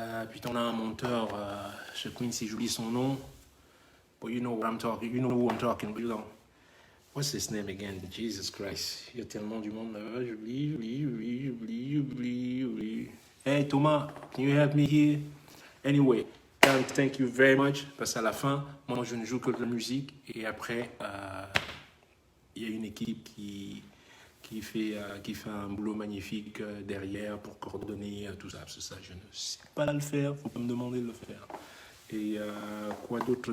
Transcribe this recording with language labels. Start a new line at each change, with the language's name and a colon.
French: Puis on a un monteur, chez Quincy, j'oublie son nom.
English: But you know what I'm talking, you know who I'm talking, you know. What's his name again? Jesus Christ.
French: Il y a tellement du monde là-bas. J'oublie.
English: Hey Thomas, can you help me here? Anyway, thank you very much.
French: Parce qu'à la fin, moi je ne joue que de la musique. Et après, il y a une équipe qui fait un boulot magnifique derrière pour coordonner tout ça. C'est ça, je ne sais pas le faire. Il faut pas me demander de le faire. Et quoi d'autre?